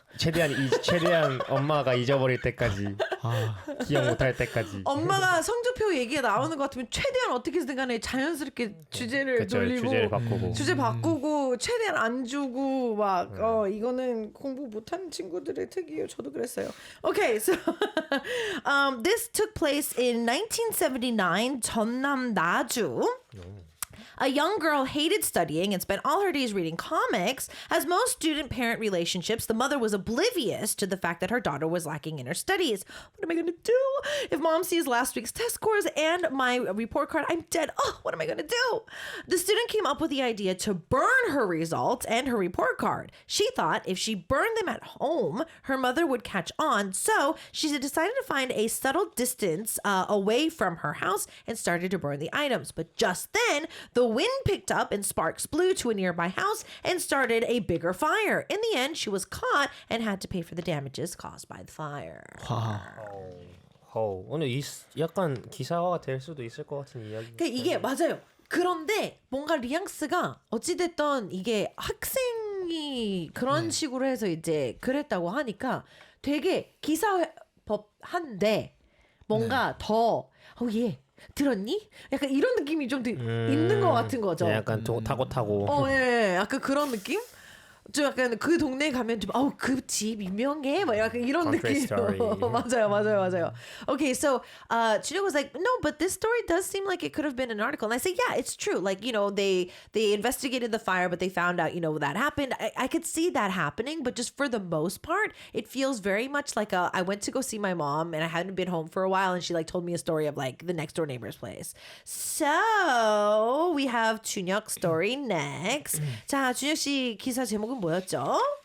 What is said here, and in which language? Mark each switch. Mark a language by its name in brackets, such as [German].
[Korean] 최대한 엄마가 잊어버릴 때까지 기억 못할 때까지 엄마가 성적표 얘기가 나오는 것 같으면 최대한 어떻게든 간에 자연스럽게 주제를 돌리고 주제 바꾸고 최대한 안 주고 막 이거는 공부 못하는 친구들의 특이에요. 저도 그랬어요. [English] Okay, so this took place in 1979 전남 나주. A young girl hated studying and spent all her days reading comics. As most student-parent relationships, the mother was oblivious to the fact that her daughter was lacking in her studies. What am I going to do? If mom sees last week's test scores and my report card, I'm dead. Oh, what am I going to do? The student came up with the idea to burn her results and her report card. She thought if she burned them at home, her mother would catch on. So she decided to find a subtle distance away from her house and started to burn the items. But just then, the wind picked up and sparks flew to a nearby house and started a bigger fire. In the end, she was caught and had to pay for the damages caused by the fire. [Korean] 오늘 약간 기사화가 될 수도 있을 것 같은 이야기. 그러니까 이게 맞아요. 그런데 뭔가 뉘앙스가 어찌됐던 이게 학생이 그런 식으로 해서 이제 그랬다고 하니까 되게 기사법한데 뭔가 더 얘 들었니? 약간 이런 느낌이 좀 있는 것 같은 거죠. 약간 타고. 예, 약간 그런 느낌? 좀 약간 그 동네 가면 좀 그 집 유명해 막 약간 이런 느낌. 맞아요. [English] Okay, so Chino was like, no, but this story does seem like it could have been an article. And I say, yeah, it's true. Like, you know, they investigated the fire, but they found out, you know, that happened. I could see that happening, but just for the most part, it feels very much like I went to go see my mom and I hadn't been home for a while, and she like told me a story of like the next door neighbor's place. So we have Chunhyuk's story next. [Korean] 자, 준혁 씨 기사 제목은 뭐였죠?